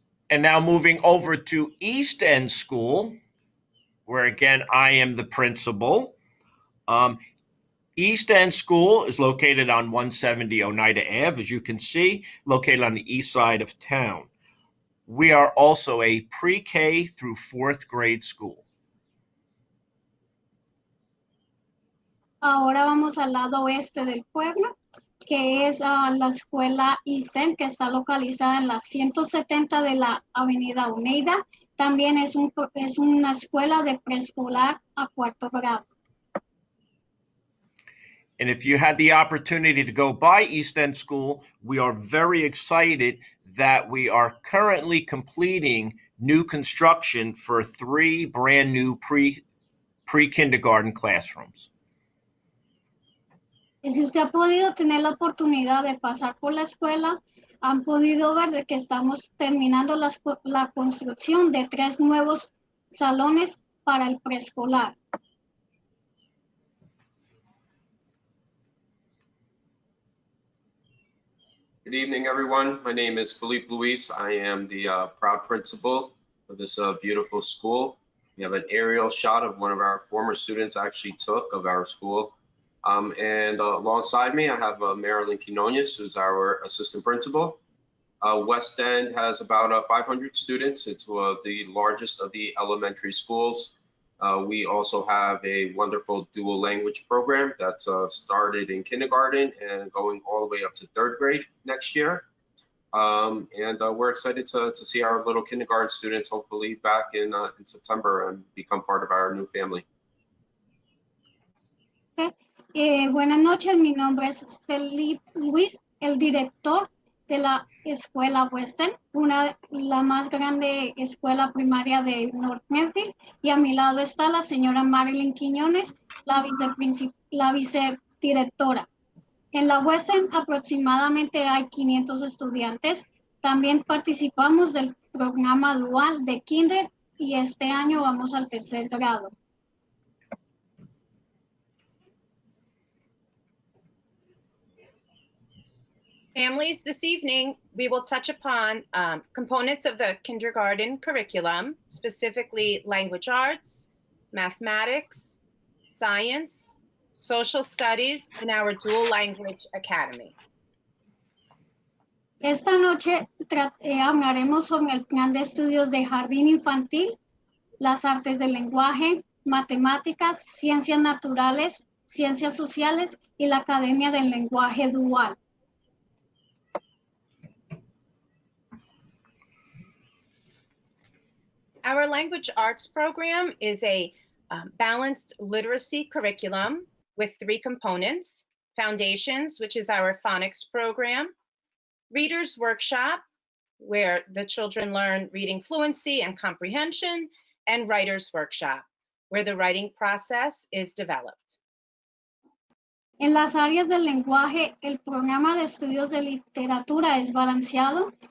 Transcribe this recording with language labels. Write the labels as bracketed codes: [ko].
[en] And now moving over to East End School, where again I am the principal. East End School is located on 170 Oneida Ave, as you can see, located on the east side of town. We are also a pre-K through 4th grade school. [es] Ahora vamos al lado oeste del pueblo, que es la escuela ISEN, que está localizada en la 170 de la avenida Oneida. También es una escuela de preescolar a 4º grado. [en] And if you had the opportunity to go by East End School, we are very excited that we are currently completing new construction for 3 brand new pre-kindergarten classrooms. [es] Y si usted ha podido tener la oportunidad de pasar por la escuela, han podido ver de que estamos terminando la construcción de 3 nuevos salones para el preescolar. [en] Good evening, everyone. My name is Philippe Luis. I am the proud principal of this beautiful school. We have an aerial shot of one of our former students actually took of our school. And alongside me, I have Marilyn Quinones, who's our assistant principal. West End has about 500 students. It's the largest of the elementary schools. We also have a wonderful dual language program that's started in kindergarten and going all the way up to 3rd grade next year. And we're excited to see our little kindergarten students hopefully back in September and become part of our new family. Okay. [es] Buenas noches, mi nombre es Felipe Luis, el director de la escuela Western, la más grande escuela primaria de North Plainfield, y a mi lado está la señora Marilyn Quiñones, la vicedirectora. En la Western aproximadamente hay 500 estudiantes. También participamos del programa dual de Kinder y este año vamos al 3er grado. [en] Families, this evening, we will touch upon components of the kindergarten curriculum, specifically language arts, mathematics, science, social studies, and our dual language academy. [es] Esta noche hablaremos sobre el plan de estudios de jardín infantil, las artes del lenguaje, matemáticas, ciencias naturales, ciencias sociales y la Academia del Lenguaje Dual. [en] Our language arts program is a balanced literacy curriculum with 3 components: Foundations, which is our phonics program; Reader's Workshop, where the children learn reading fluency and comprehension; and Writer's Workshop, where the writing process is developed. [es] En las áreas del lenguaje, el programa de estudios de literatura es balanceado.